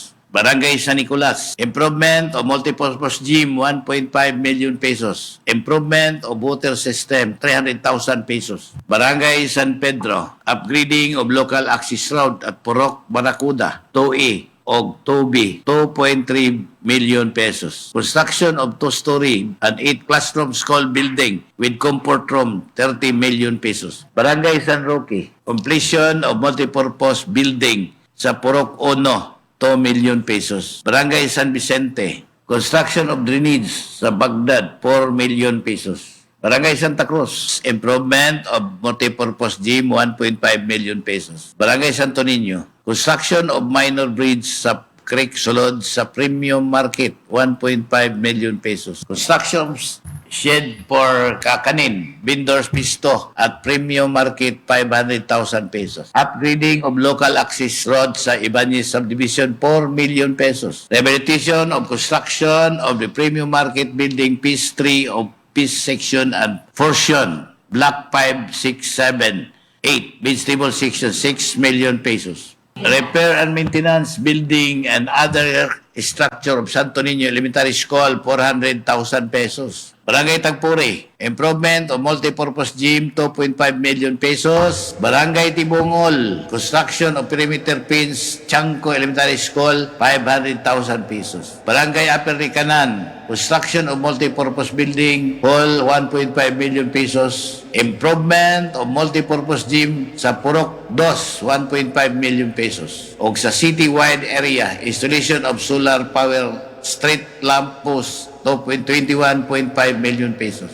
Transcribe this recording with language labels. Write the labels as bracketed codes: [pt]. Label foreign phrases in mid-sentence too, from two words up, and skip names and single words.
[en] Barangay San Nicolas, improvement of multipurpose gym, 1.5 million pesos. Improvement of water system, 300,000 pesos. Barangay San Pedro, upgrading of local access road at Purok, Barakuda, 2A o 2B, 2.3 million pesos. Construction of 2-story and 8 classroom school building with comfort room, 30 million pesos. Barangay San Roque, completion of multipurpose building sa Purok 1, 2 million pesos. Barangay San Vicente, construction of drainage sa Baghdad, 4 million pesos. Barangay Santa Cruz, improvement of multipurpose gym, 1.5 million pesos. Barangay Santo Niño, construction of minor bridge sa Creek Sulod sa Premium Market, 1.5 million pesos. Construction shed for kakanin, vendors pisto at Premium Market, 500,000 pesos. Upgrading of local access road sa Ibanez Subdivision, 4 million pesos. Rehabilitation of construction of the Premium Market building, Phase 3 of Peace Section and Portion, Block 5, 6, 7, 8, Vegetable Section, 6 million pesos. Repair and maintenance building and other structure of Santo Niño Elementary School, 400,000 pesos. Barangay Tagpuri, improvement of multipurpose gym, 2.5 million pesos. Barangay Tibungol, construction of perimeter fence, Chanco Elementary School, 500,000 pesos. Barangay Upper Ricanan, construction of multipurpose building, hall, 1.5 million pesos. Improvement of multipurpose gym sa Purok 2, 1.5 million pesos. [tl] O sa [en] city-wide area, installation of solar power street lamp post, 21.5 million pesos.